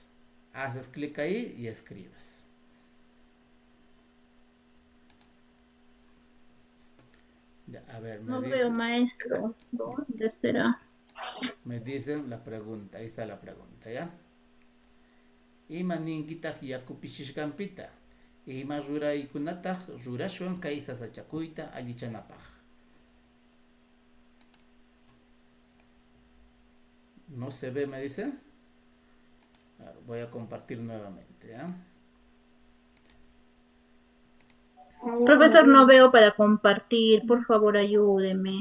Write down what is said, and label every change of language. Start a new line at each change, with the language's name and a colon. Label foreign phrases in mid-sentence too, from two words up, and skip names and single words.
Spanish: Haces clic ahí y escribes. Ya, a ver, No veo, maestro. ¿Dónde será? Me dicen la pregunta. Ahí está la pregunta, ¿ya?
Quechua: Ima ninkita yakupishishkampita. ima ruraykunataq rurashwan kay sasachakuyta allichanapaq.
Spanish: No se ve, me dice. Claro, voy a compartir nuevamente, ¿ya? Profesor, no veo para compartir. Por favor, ayúdeme.